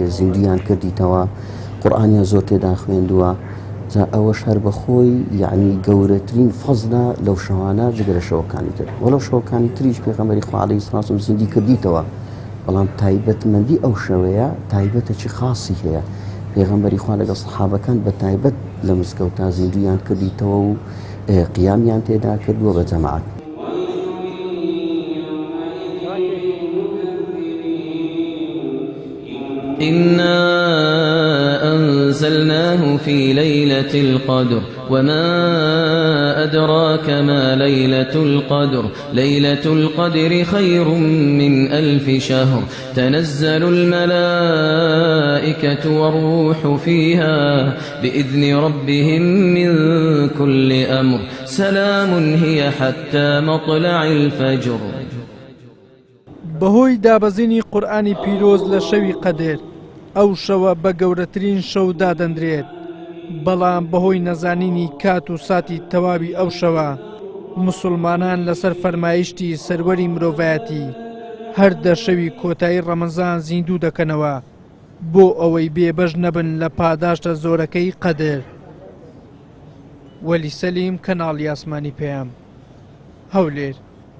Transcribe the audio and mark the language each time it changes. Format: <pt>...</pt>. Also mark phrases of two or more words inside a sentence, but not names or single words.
<ckb>زیندویان کردیتەوە قورئانیان زۆر تێدا خوێندووە جا ئەوەش هەر بەخۆی یعنی گەورەترین فەزلە لەو شەوانە جگەرە شەوەکانی تر وەڵەو شەوەکانی تریش پێغەمبەری خوا</ckb> <ar>عەلەیهی سەڵات وەسەلام</ar> <ckb>زیندی کردیتەوە بەڵام تایبەتمەندی ئەو شەوەیە تایبەتێکی خاصی هەیە پێغەمبەری خوا لەگەڵ سەحابەکان بە تایبەت لە مزگەوتا زیندویان کردیتەوە و قیامیان تێدا کردووە بە جەماعەت</ckb> <ar>إنا أنزلناه في ليلة القدر وما أدراك ما ليلة القدر ليلة القدر خير من 1000 شهر تنزل الملائكة والروح فيها بإذن ربهم من كل أمر سلام هي حتى مطلع الفجر</ar> <ckb>بەهۆی دابەزینی قورئانی پیرۆز لە شەوی قەدر ئەو شەوە بە گەورەترین شەو دادەندرێت بەڵام بەهۆی نەزانینی کات و ساتی تەواوی ئەو شەوە مسلمانان لەسەر فەرمایشتی سەروەری مرۆڤایەتی هەر دە شەوی کۆتایی ڕەمەزان زیندوو دەکەنەوە بۆ ئەوەی بێبەش نەبن لە پاداشتە زۆرەکەی قەدر وەلی سەلیم کەناڵی ئاسمانی پێیام هەولێر</ckb>